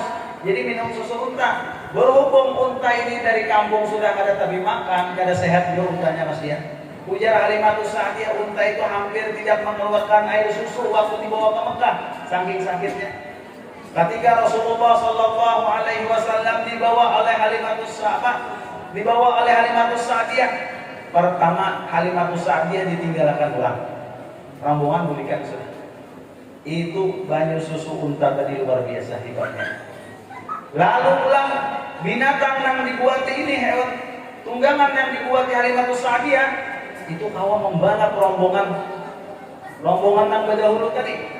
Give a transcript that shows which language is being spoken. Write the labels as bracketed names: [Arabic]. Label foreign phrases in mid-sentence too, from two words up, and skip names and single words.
[Indonesian] Jadi minum susu unta. Berhubung unta ini dari kampung sudah kada tapi makan, kada sehat juga untanya masih ya. Ujar Halimatus Sa'diyah, unta itu hampir tidak mengeluarkan air susu waktu dibawa ke Mekah, saking sakitnya. Ketika Rasulullah [Arabic] صلى الله عليه وسلم [Indonesian] dibawa oleh Halimatus Sa'diyah, pertama Halimatus Sa'diyah ditinggalkan pulang. Rombongan bulikan sudah. Itu banyu susu unta tadi luar biasa hebatnya. Lalu pulang binatang yang dibuat ini, hewan tunggangan yang dibuat Halimatus Sa'diyah itu kawan membalap rombongan yang berdahulu tadi.